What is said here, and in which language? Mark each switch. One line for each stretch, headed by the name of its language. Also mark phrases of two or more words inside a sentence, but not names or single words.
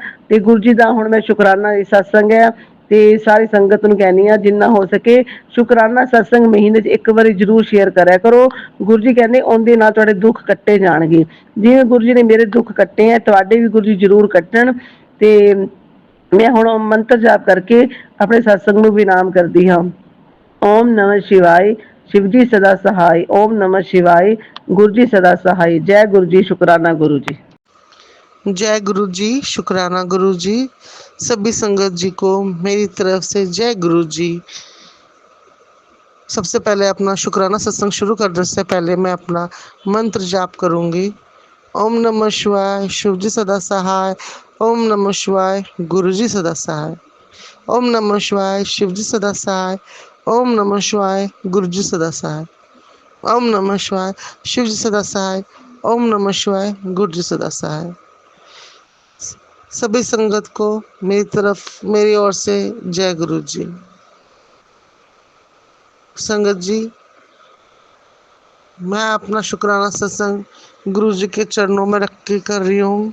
Punjabi: ਤੇ ਗੁਰੂ ਜੀ ਦਾ ਹੁਣ ਮੈਂ ਸ਼ੁਕਰਾਨਾ ਸਤਸੰਗ ਹੈ, ਤੇ ਸਾਰੀ ਸੰਗਤ ਨੂੰ ਕਹਿੰਦੀ ਹਾਂ ਜਿੰਨਾ ਹੋ ਸਕੇ ਸ਼ੁਕਰਾਨਾ ਸਤਸੰਗ ਮਹੀਨੇ 'ਚ ਇੱਕ ਵਾਰੀ ਜ਼ਰੂਰ ਸ਼ੇਅਰ ਕਰਿਆ ਕਰੋ। ਗੁਰੂ ਜੀ ਕਹਿੰਦੇ ਉਹਦੇ ਨਾਲ ਤੁਹਾਡੇ ਦੁੱਖ ਕੱਟੇ ਜਾਣਗੇ। ਜਿਵੇਂ ਗੁਰੂ ਜੀ ਨੇ ਮੇਰੇ ਦੁੱਖ ਕੱਟੇ ਹੈ, ਤੁਹਾਡੇ ਵੀ ਗੁਰੂ ਜੀ ਜ਼ਰੂਰ ਕੱਟਣ। ਤੇ ਮੈਂ ਹੁਣ ਮੰਤਰ ਜਾਪ ਕਰਕੇ ਆਪਣੇ ਸਤਸੰਗ ਨੂੰ ਵਿਰਾਮ ਕਰਦੀ ਹਾਂ।
Hindi: ਓਮ ਨਮः शिवाय, शिव जी सदा सहाय। ओम नमः शिवाय, गुरु जी सदा सहाय। जय गुरु जी, शुकराना गुरु जी। जय गुरु जी, शुक्राना गुरु जी। सभी संगत जी को मेरी तरफ से जय गुरु जी। सबसे पहले अपना शुक्राना सत्संग शुरू करने से पहले मैं अपना मंत्र जाप करूंगी। ओम नमः शिवाय, शिव जी सदा सहाय। ओम नमः शिवाय, गुरु जी सदा सहाय। ओम नमः शिवाय, शिव जी सदा सहाय। ओम नमः शिवाय, गुरु जी सदा सहाय। ओम नमः शिवाय, शिव जी सदा सहाय। ओम नमः शिवाय, गुरु जी सदा सहाय। सभी संगत को मेरी ओर से जय गुरु जी। संगत जी, मैं अपना शुक्राना सत्संग गुरु जी के चरणों में रख के कर रही हूँ।